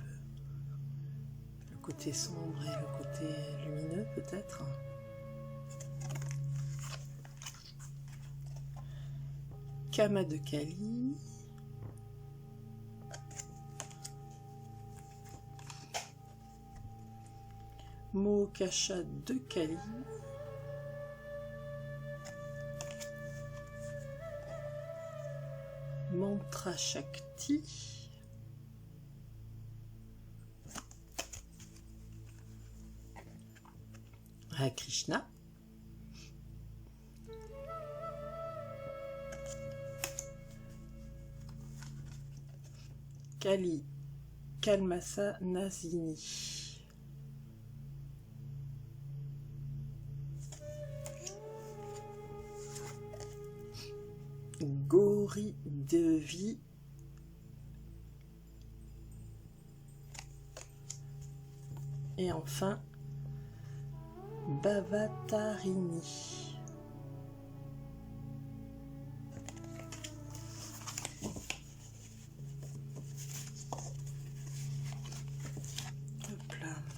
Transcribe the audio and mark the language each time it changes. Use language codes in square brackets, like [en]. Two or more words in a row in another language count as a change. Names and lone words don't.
[fr] Le côté sombre et le côté lumineux peut-être. Kama de Kali. Mohokasha de Kali. [sa] Mantra Shakti. Hare Krishna. Kali Kalmasa Nasini. Gauri Devi. [fr] Et enfin Bhavatarini. Hop là.